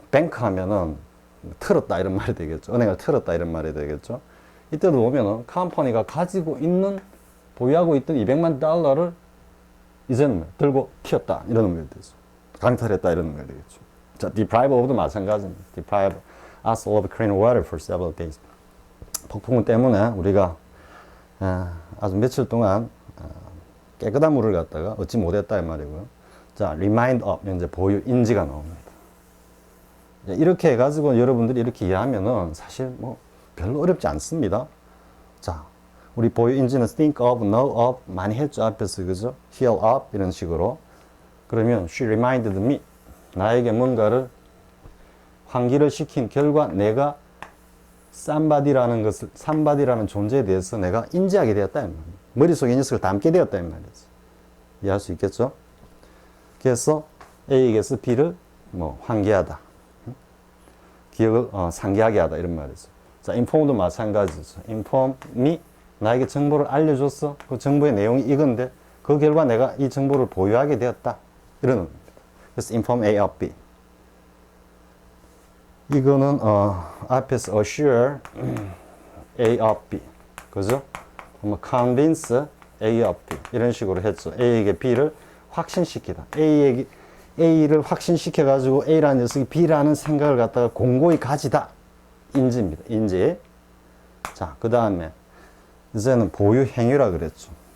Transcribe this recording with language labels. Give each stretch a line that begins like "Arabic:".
Korean: 뱅크 하면은 틀었다 이런 말이 되겠죠. 은행을 틀었다 이런 말이 되겠죠. 이때도 보면은 컴퍼니가 가지고 있는 보유하고 있던 $200만 이제는 들고 튀었다 이런 의미가 되죠. 강탈했다 이런 의미가 되겠죠. 자, deprive of도 마찬가지입니다.
English: deprive us of clean water for several days.
Korean: 폭풍우 때문에 우리가 아주 며칠 동안 깨끗한 물을 갖다가 얻지 못했다 이 말이고요. 자,
English: remind of
Korean: 이제 보유 인지가 나옵니다. 이렇게 해가지고 여러분들이 이렇게 이해하면은 사실 뭐 별로 어렵지 않습니다. 자, 우리 보유 인지는
English: think of, know of
Korean: 많이 했죠 앞에서 그죠?
English: hear of
Korean: 이런 식으로. 그러면
English: she reminded me
Korean: 나에게 뭔가를 환기를 시킨 결과 내가 somebody라는 존재에 대해서 내가 인지하게 되었다 이 말이에요. 머릿속에 이 녀석을 담게 되었다 이 말이에요. 이해할 수 있겠죠? 그래서 A에게서 B를 뭐 환기하다. 기억을 상기하게 하다 이런 말이죠. 자, inform도 마찬가지죠.
English: inform me
Korean: 나에게 정보를 알려줬어. 그 정보의 내용이 이건데 그 결과 내가 이 정보를 보유하게 되었다. 이런 의미입니다. 그래서
English: inform A of B.
Korean: 이거는 앞에서
English: assure A of B.
Korean: 그죠? 뭐
English: convince A of B.
Korean: 이런 식으로 했죠. A에게 B를 확신시키다. A를 확신시켜가지고 A라는 녀석이 B라는 생각을 갖다가 공고히 가지다. 인지입니다. 인지. 자, 그 다음에 이제는 보유 행위라 그랬죠.